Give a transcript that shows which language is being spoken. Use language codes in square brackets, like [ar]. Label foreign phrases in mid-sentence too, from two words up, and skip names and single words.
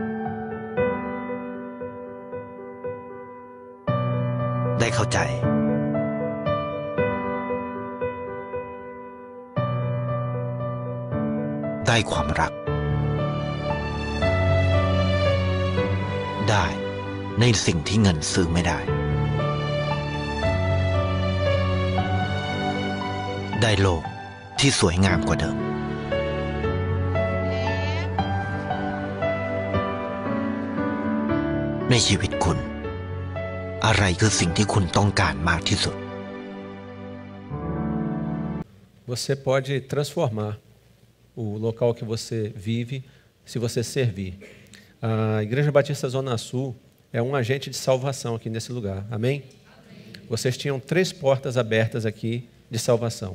[th] ได้เข้าใจได้ความรักได้ในสิ่งที่เงินซื้อไม่ได้ได้โลกที่สวยงามกว่าเดิม ในชีวิตคุณอะไรคือสิ่งที่คุณต้องการมากที่สุด [pt] Você pode transformar o local que você vive se você servir. A Igreja Batista Zona Sul é um agente de salvação aqui nesse lugar. Amém? Amém? Vocês tinham 3 portas abertas aqui de salvação.